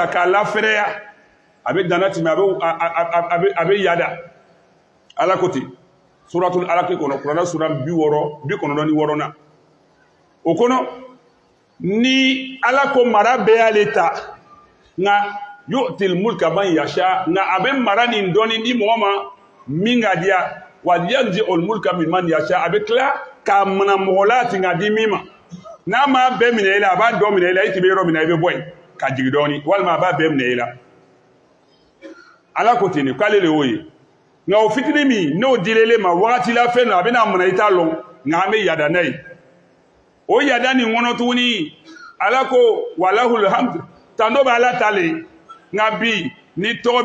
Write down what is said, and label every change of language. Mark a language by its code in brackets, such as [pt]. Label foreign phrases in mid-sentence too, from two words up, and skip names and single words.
[bm] k'a lafɛrɛya a bɛ danna timi a bɛ yada Ala ko ten suratul Alaq kɔnɔ kuranɛ sura 96 na o kɔnɔ ni Ala ko mara bɛɛ y'ale ta nka [ar] يؤتي الملك من يشاء [bm] nka a bɛ mara nin dɔɔni di mɔgɔ ma min ka diya [ar] وينزع الملك ممن يشاء [bm] a bɛ tila k'a mana mɔgɔ la ten k'a di min ma n'a ma bɛɛ minɛ i la a b'a dɔ minɛ i la i tun bɛ yɔrɔ min na i bɛ bɔ yen ka jigin dɔɔni walima a b'a bɛɛ minɛ i la Ala ko ten k'ale le y'o ye nka o fitini min n'o dilele ma wagati la fɛn a bɛna mana i t'a lɔn nka an bɛ yada n'a ye o yada nin kɔnɔ tuguni Ala ko [ar] وله الحمد [bm] tando bɛ Ala ta le nka bi ni tɔgɔ